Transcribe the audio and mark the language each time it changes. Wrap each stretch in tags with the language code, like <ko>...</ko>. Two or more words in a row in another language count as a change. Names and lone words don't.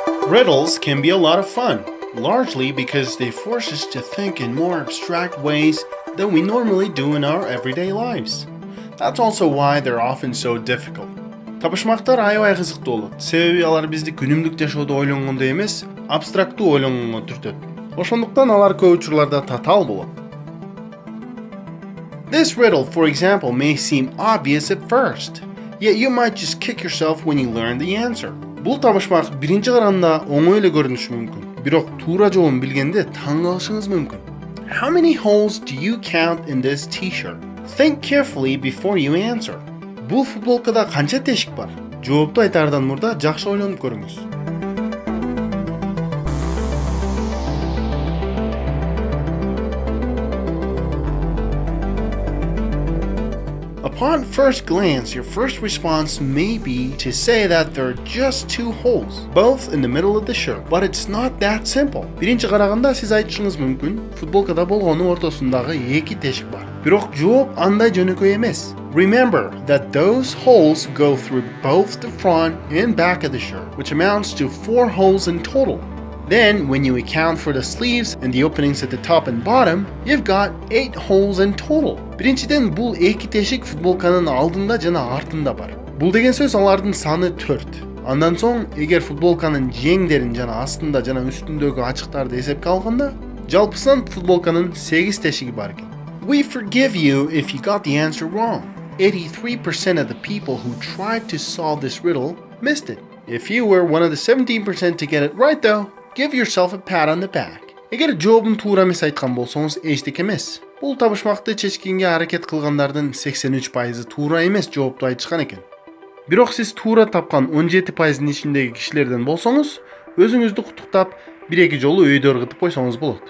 <en>Riddles can be a lot of fun, largely because they force us to think in more abstract ways than we normally do in our everyday lives. That's also why they're often so difficult.</en> <ky>Табышмактар аябай кызыктуу болот. Себеби алар бизди күнүмдүк жашоодо ойлонгондой эмес, абстрактуу ойлонгонго түртөт. Ошондуктан алар көп учурларда татаал болот.</ky> <en>This riddle, for example, may seem obvious at first, yet you might just kick yourself when you learn the answer.</en> <ky>Бул табышмак биринчи караганда оңой эле көрүнүшү мүмкүн, бирок туура жообун билгенде таң калышыңыз мүмкүн.</ky> <en>How many holes do you count in this t-shirt? Think carefully before you answer.</en> <ky>Бул футболкада канча тешик бар? Жоопту айтаардан мурда жакшы ойлонуп көрүңүз.</ky> <en>Upon first glance, your first response may be to say that there are just two holes, both in the middle of the shirt, but it's not that simple.</en> <ky>Биринчи караганда сиз айтышыңыз мүмкүн, футболкада болгонун ортосундагы эки тешик бар. Бирок жооп андай жөнөкөй эмес.</ky> <en>Remember that those holes go through both the front and back of the shirt, which amounts to 4 holes in total. Then, when you account for the sleeves and the openings at the top and bottom, you've got 8 holes in total.</en> <ky>Биринчиден, бул эки тешик футболканын алдында жана артында бар. Бул деген сөз алардын саны 4. Андан соң, эгер футболканын жеңдерин жана астында жана үстүндөгү ачыктарды эсепке алганда, жалпысынан футболканын 8 тешиги бар экен.</ky> <en>We forgive you if you got the answer wrong. 83% of the people who tried to solve this riddle missed it. If you were one of the 17% to get it right though, give yourself a pat on the back.</en> <ky>Эгер жообун туура эмес айткан болсоңуз эчтеке эмес. Бул табышмакты чечкенге аракет кылгандардын 83% туура эмес жоопту айтышкан экен. Бирок сиз туура тапкан 17%-ын ичиндеги кишилерден болсоңуз, өзүңүздү куттуктап, 1-2 жолу өйдө ыргытып койсоңуз болот.</ky>